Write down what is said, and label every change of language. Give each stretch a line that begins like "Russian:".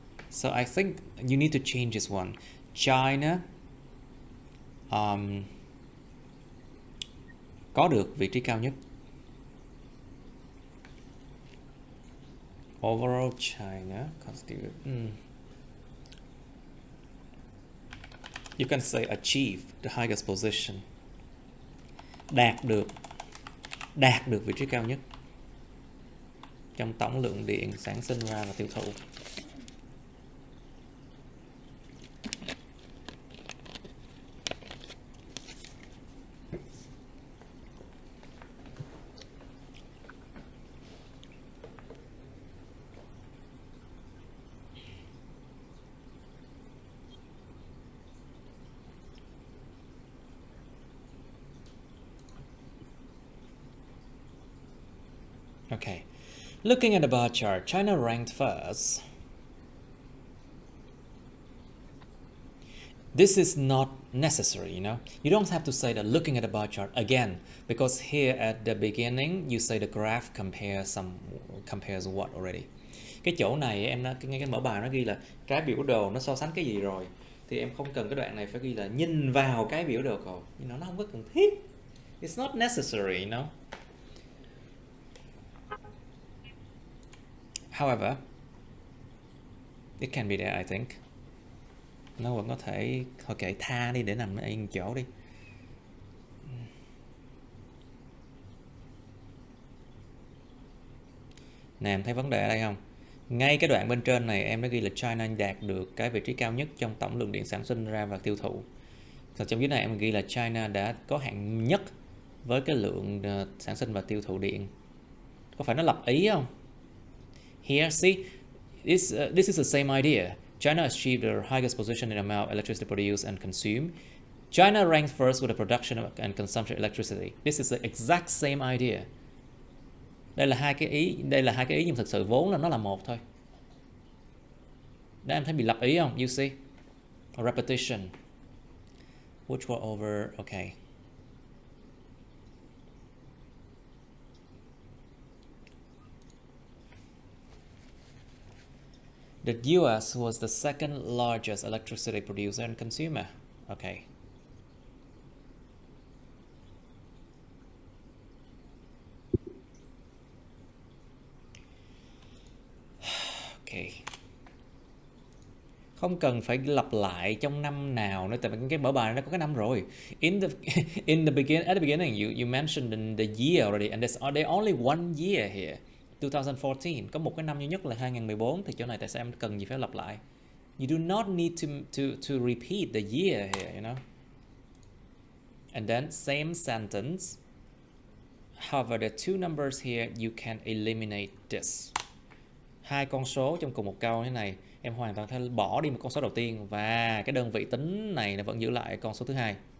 English: So I think you need to change this one.
Vietnamese: China có được vị trí cao nhất.
English: Overall China constitute. You can say achieve the highest position.
Vietnamese: Đạt được vị trí cao nhất trong tổng lượng điện sản sinh ra và tiêu thụ.
English: Okay. Looking at the bar chart, China ranked first. This is not necessary, you know. You don't have to say that looking at the bar chart again, because here at the beginning you say the graph compares what already.
Vietnamese: Cái chỗ này em ngay cái mở bài nó ghi là cái biểu đồ nó so sánh cái gì rồi, thì em không cần cái đoạn này phải ghi là nhìn vào cái biểu đồ rồi, nó không có cần thiết.
English: It's not necessary, you know. However, it can be there, I think.
Vietnamese: Nó vẫn có thể, thôi kệ, tha đi để nằm yên chỗ đi. Nè, em thấy vấn đề ở đây không? Ngay cái đoạn bên trên này em đã ghi là China đạt được cái vị trí cao nhất trong tổng lượng điện sản sinh ra và tiêu thụ. Còn trong dưới này em ghi là China đã có hạng nhất với cái lượng sản sinh và tiêu thụ điện. Có phải nó lập ý không?
English: Here, see, this is the same idea. China achieved the highest position in amount of electricity produced and consumed. China ranked first with the production and consumption of electricity. This is the exact same idea.
Vietnamese: Đây là hai cái ý nhưng thực sự vốn là nó là một thôi. Đó, em thấy bị lập ý không?
English: You see? A repetition. Which were over, okay. The US was the second largest electricity producer and consumer. Okay. Okay.
Vietnamese: Không cần phải lặp lại trong năm nào nữa, tại vì cái mở bài nó có cái năm rồi.
English: At the beginning you mentioned the year already, and there's only one year here.
Vietnamese: 2014, có một cái năm duy nhất là 2014, thì chỗ này tại sao em cần gì phải lặp lại?
English: You do not need to repeat the year here, you know. And then same sentence. However, the two numbers here you can eliminate this.
Vietnamese: Hai con số trong cùng một câu như thế này, em hoàn toàn có thể bỏ đi một con số đầu tiên và cái đơn vị tính này nó vẫn giữ lại con số thứ hai.